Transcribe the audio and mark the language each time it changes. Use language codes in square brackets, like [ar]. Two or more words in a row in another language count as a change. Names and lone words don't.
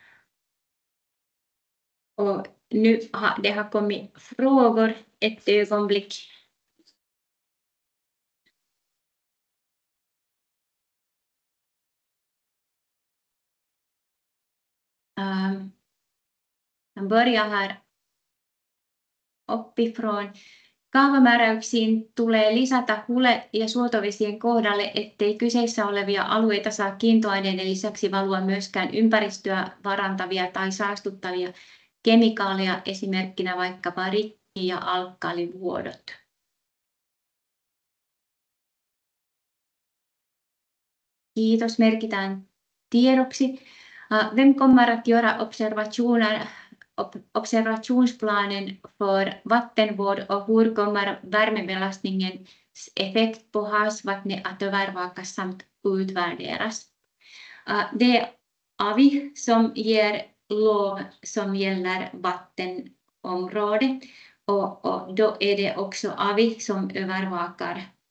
[sv] Och nu det har kommit frågor ett ögonblick. Jag börjar här uppifrån. [fi] Kaavamääräyksiin tulee lisätä hule- ja suotovesien kohdalle, ettei kyseessä olevia alueita saa kiintoaineiden lisäksi valua myöskään ympäristöä varantavia tai saastuttavia kemikaaleja, esimerkkinä vaikkapa rikki- ja alkaalivuodot. Kiitos, merkitään tiedoksi. [sv] Vem kommer att göra observationsplanen för vattenvård och hur kommer värmebelastningens effekt på havsvattnet att övervakas samt utvärderas? Det är AVI som ger lov som gäller vattenområde, och då är det också AVI som övervakar.